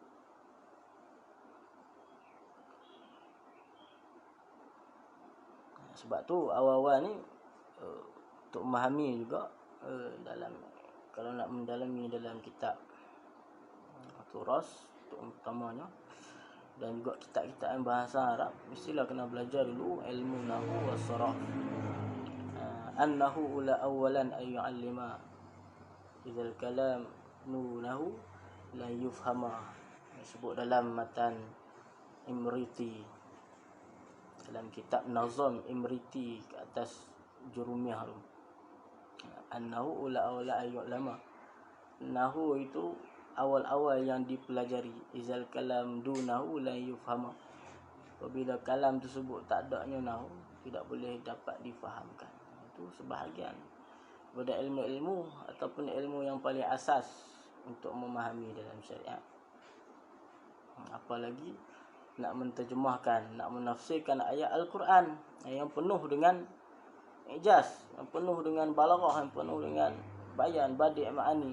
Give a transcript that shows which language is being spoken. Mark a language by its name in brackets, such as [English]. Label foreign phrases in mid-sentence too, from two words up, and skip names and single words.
[Malay] Sebab tu awal-awal ni untuk memahami juga kalau nak mendalami dalam kitab turas utamanya dan juga kitab-kitab bahasa Arab, mestilah kena belajar dulu ilmu [Arabic] النحو والصرف. أنه أولى أولا أي يعلما إذ الكلام نونه لا يفهما. [Malay] Disebut dalam matan Imriti, dalam kitab Nazam Imriti ke atas Jurumiyah tu. [Arabic] أنه أولى أولا أي يعلما. [Malay] Nahwu itu awal-awal yang dipelajari. [Arabic] إذ الكلام دونه لا يفهما. [Malay] Apabila kalam tersebut tak adanya nahwu, tidak boleh dapat difahamkan. Itu sebahagian daripada ilmu-ilmu ataupun ilmu yang paling asas untuk memahami dalam syariat. Apalagi nak menterjemahkan, nak menafsirkan ayat Al-Quran yang penuh dengan ijaz, yang penuh dengan balaghah, yang penuh dengan bayan, [Arabic] بديع معاني.